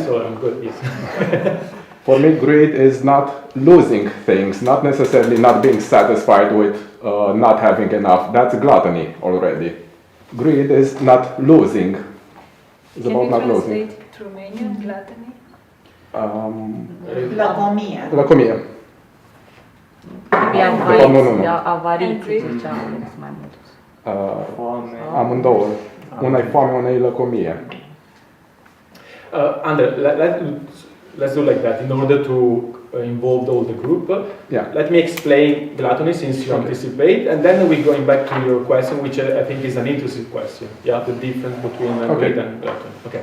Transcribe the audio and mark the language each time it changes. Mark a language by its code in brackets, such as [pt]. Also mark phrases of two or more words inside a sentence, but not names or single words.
[en] less, so I'm good. Yes. For me, greed is not losing things, not necessarily not being satisfied with not having enough. That's gluttony already. Greed is not losing. It's Can about you not losing. translate it to Romanian, gluttony? [ro] Lăcomie. Lăcomie. [en] Maybe [ro] Nu. avariție, Andrei? zicea Alex mai mult. Foame. Amândouă. Una e foame, una e lăcomie. [en] Andre, let's do like that. In order to involve all the group, Yeah. let me explain gluttony since you anticipate, and then we're going back to your question, which I think is an interesting question. Yeah, the difference between Okay. greed and gluttony. Okay.